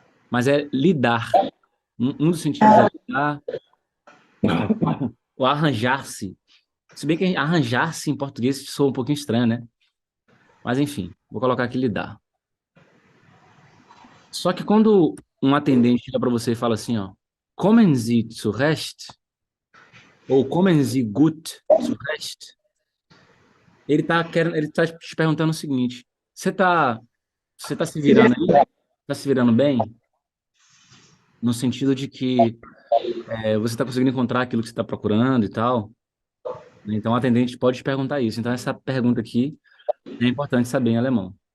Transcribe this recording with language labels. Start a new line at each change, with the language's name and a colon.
Portuguese: Mas é lidar. Um dos sentidos é lidar ou arranjar-se. Se bem que arranjar-se em português soa um pouquinho estranho, né? Mas enfim, vou colocar aqui lidar. Só que quando um atendente chega para você e fala assim, ó,
German: kommen Sie zurecht? Ou kommen Sie gut zurecht?
Portuguese: Ele tá te perguntando o seguinte: você tá se virando aí? Tá se virando bem? No sentido de que você tá conseguindo encontrar aquilo que você está procurando e tal. Então, o atendente pode te perguntar isso. Então, essa pergunta aqui é importante saber em alemão.